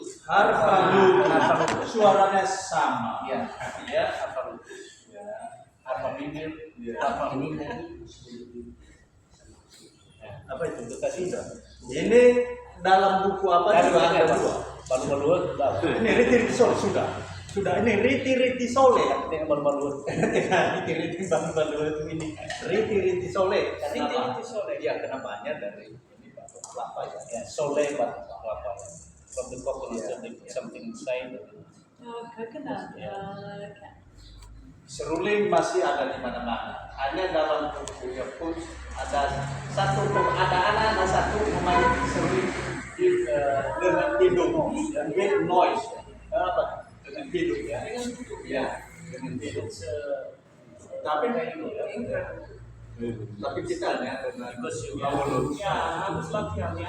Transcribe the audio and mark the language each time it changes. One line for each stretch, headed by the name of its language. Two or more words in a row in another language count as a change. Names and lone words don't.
Indonesian: Harfa lutut. Suaranya sama. Ya, Ya. apa lu? Ya. Apa bibir? Ya. Apa ini? Apa itu? Itu tadi. Ini dalam buku apa juga ada dua. Balu-balu. Ini riti-riti sole sudah. Ini riti-riti sole. Tengok balu-balu. Riti-riti balu-balu itu ini. Riti-riti sole. Riti-riti sole. Ya, kenapanya dari ini batok kelapa ya. Ya, sole batu kelapa.
English: From the coconut, they put something inside. Coconut.
Indonesian: Seruling masih ada di mana-mana. Hanya dalam bukunya pun ada anak-anak satu pemain seruling dengan hidung,
English: with noise.
Indonesian: Apa? Dengan hidung ya. Ya, dengan hidung. Tapi tapi kita hanya dengan mulut. Ya, harus latihan ya.